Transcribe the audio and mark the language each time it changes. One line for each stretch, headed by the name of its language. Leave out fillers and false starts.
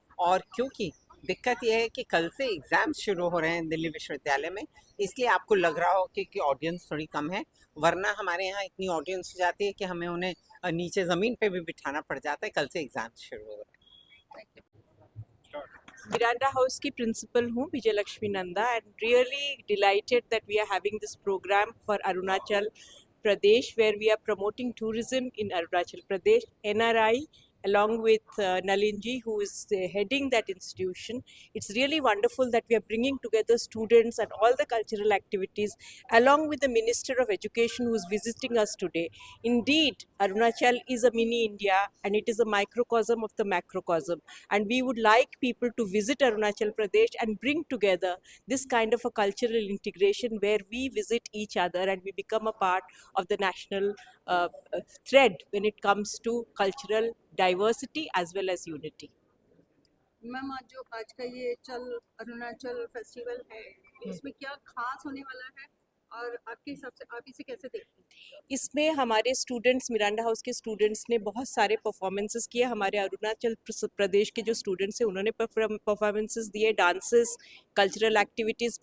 Hindi: और क्योंकि दिक्कत यह है कि कल से एग्ज़ाम्स शुरू हो रहे हैं दिल्ली विश्वविद्यालय में, इसलिए आपको लग रहा हो कि ऑडियंस थोड़ी कम है, वरना हमारे यहाँ इतनी ऑडियंस हो जाती है कि हमें उन्हें नीचे ज़मीन पे भी बिठाना पड़ जाता है। कल से एग्ज़ाम्स शुरू हो रहे हैं।
English: Miranda House
Hindi: की principal हूँ,
English: Vijay Lakshmi Nanda, and really delighted that we are having this program for Arunachal Pradesh, where we are promoting tourism in Arunachal Pradesh. NRI, along with Nalinji, who is heading that institution. It's really wonderful that we are bringing together students and all the cultural activities, along with the Minister of Education who is visiting us today. Indeed, Arunachal is a mini India, and it is a microcosm of the macrocosm. And we would like people to visit Arunachal Pradesh and bring together this kind of a cultural integration where we visit each other and we become a part of the national thread when it comes to cultural diversity as well as unity.
Hindi: Ma'am, आज का ये चल Arunachal festival है, इसमें क्या खास होने वाला है और आपके हिसाब से आप इसे कैसे देखते हैं? इसमें हमारे स्टूडेंट्स, मिरांडा हाउस के स्टूडेंट्स ने बहुत सारे परफॉर्मेंसेस किए। हमारे अरुणाचल प्रदेश के जो स्टूडेंट्स हैं उन्होंने परफॉर्मेंसेस दिए, डांसेस, कल्चरल एक्टिविटीज़।